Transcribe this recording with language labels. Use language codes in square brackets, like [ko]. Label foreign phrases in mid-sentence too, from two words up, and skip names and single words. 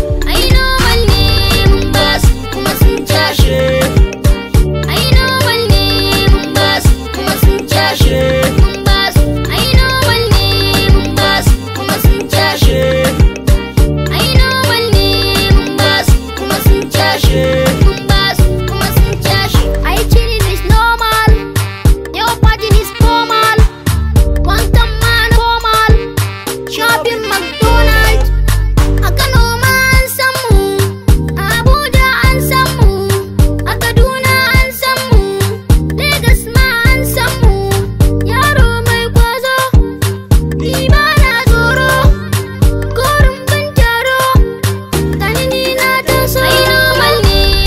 [ha] Ai normal ne. Mun ba su kuma sun cashe. Ai normal ne. Mun ba su kuma sun cashe. Mun ba su. Ai normal ne. Mun ba su kuma sun cashe. Ai normal ne. Mun ba su kuma sun cashe. Mun ba su kuma sun cashe. [en] Ai chilling is normal. Your party is formal. [ha] Wankan ma normal. Shopping McDonald's. A Kano ma an san mu. A Abuja an san mu. A Kaduna an san mu. Lagos ma an san mu. Yaro mai kwazo. Ni ba na tsoro. Ko rumbun taro. Gani ni na taso. Ai normal ne.